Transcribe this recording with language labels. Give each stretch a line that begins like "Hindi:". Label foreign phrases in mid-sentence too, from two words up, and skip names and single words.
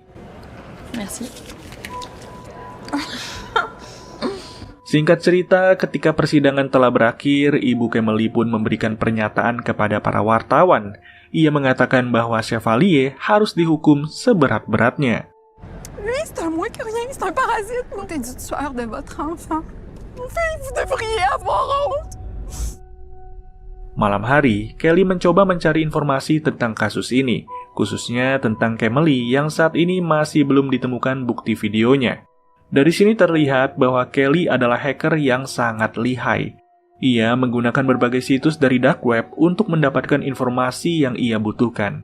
French: Merci.
Indonesian: Singkat cerita, ketika persidangan telah berakhir, Ibu Camille pun memberikan pernyataan kepada para wartawan. Ia mengatakan bahwa Chevalier harus dihukum seberat-beratnya.
French: Lui, c'est un moins que rien, c'est un parasite. T'es du tueur de votre enfant. Fille, vous devriez avoir honte.
Indonesian: Malam hari, Kelly mencoba mencari informasi tentang kasus ini, khususnya tentang Camille yang saat ini masih belum ditemukan bukti videonya. Dari sini terlihat bahwa Kelly adalah hacker yang sangat lihai. Ia menggunakan berbagai situs dari
English: dark web
Indonesian: untuk mendapatkan informasi yang ia butuhkan.